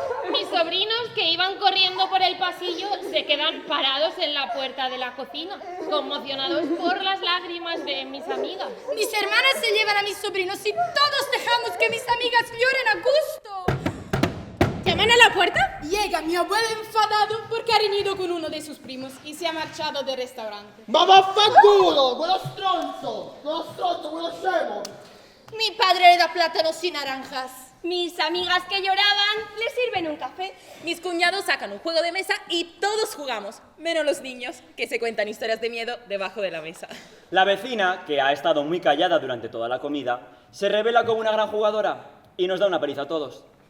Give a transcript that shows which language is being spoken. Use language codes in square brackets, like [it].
[es] Mis sobrinos que iban corriendo por el pasillo se quedan parados en la puerta de la cocina, conmocionados por las lágrimas de mis amigas. Mis hermanas se llevan a mis sobrinos y todos dejamos que mis amigas lloren a gusto. ¿Llaman a la puerta? Llega mi abuelo enfadado porque ha reñido con uno de sus primos y se ha marchado del restaurante. [it] Ma vaffanculo, quello stronzo, quello scemo. [es] Mi padre le da plátanos y naranjas. Mis amigas que lloraban le sirven un café. Mis cuñados sacan un juego de mesa y todos jugamos, menos los niños, que se cuentan historias de miedo debajo de la mesa. La vecina, que ha estado muy callada durante toda la comida, se revela como una gran jugadora y nos da una paliza a todos.